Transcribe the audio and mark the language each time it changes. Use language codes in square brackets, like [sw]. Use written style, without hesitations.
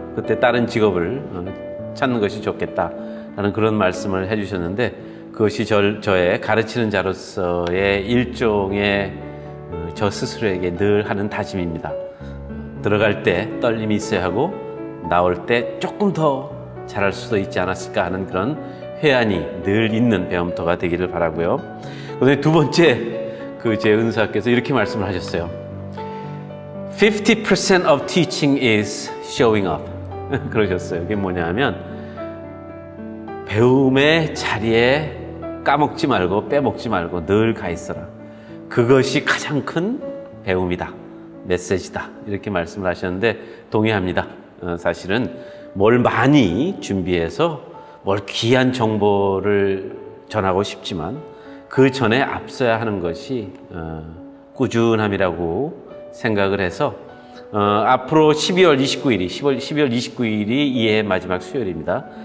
[ko] 그때 다른 직업을 찾는 것이 좋겠다라는 그런 말씀을 해주셨는데, 그것이 저의 가르치는 자로서의 일종의 저 스스로에게 늘 하는 다짐입니다. 들어갈 때 떨림이 있어야 하고, 나올 때 조금 더 잘할 수도 있지 않았을까 하는 그런 회한이 늘 있는 배움터가 되기를 바라고요. 그다음에 두 번째, 제 은사께서 이렇게 말씀을 하셨어요. [en] 50% of teaching is showing up. [ko] 그러셨어요. 그게 뭐냐면, 배움의 자리에 까먹지 말고 빼먹지 말고 늘 가 있어라. 그것이 가장 큰 배움이다. 메시지다. 이렇게 말씀을 하셨는데 동의합니다. 사실은 뭘 많이 준비해서 뭘 귀한 정보를 전하고 싶지만, 그 전에 앞서야 하는 것이 꾸준함이라고 생각을 해서, 앞으로 12월 29일이 이해 마지막 수요일입니다.